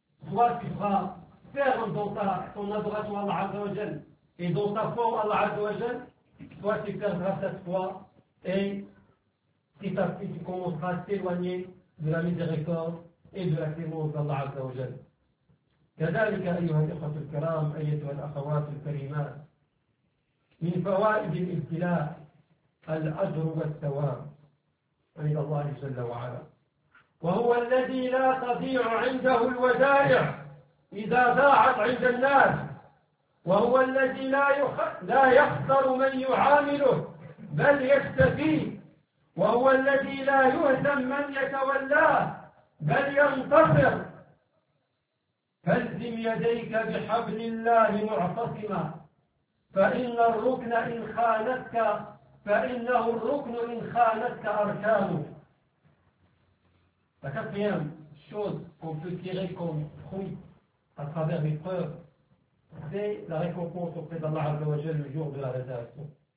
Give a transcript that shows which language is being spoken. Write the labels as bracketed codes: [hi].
[fr] Soit tu seras ferme dans ton adoration à Allah Azza wa Jal et dans ta foi à Allah Azza wa Jal, soit tu perdras cette foi et petit à petit tu commenceras à t'éloigner de la miséricorde et de la clémence d'Allah Azza wa Jal. [ar] كذلك أيها الإخوة الكرام أيها الأخوات الكريمات من فوائد الابتلاء الأجر والثواب عند الله جل وعلا. وهو الذي لا تضيع عنده الودائع إذا ضاعت عند الناس وهو الذي لا يخسر من يعامله بل يستفيد وهو الذي لا يهزم من يتولاه بل ينتصر فالزم يديك بحبل الله معتصما فإن الركن إن خانتك فإنه الركن إن خانتك أركانه. [fr] La quatrième chose qu'on peut tirer comme fruit à travers l'épreuve, c'est la récompense auprès d'Allah Azza wa Jal le jour de la résurrection.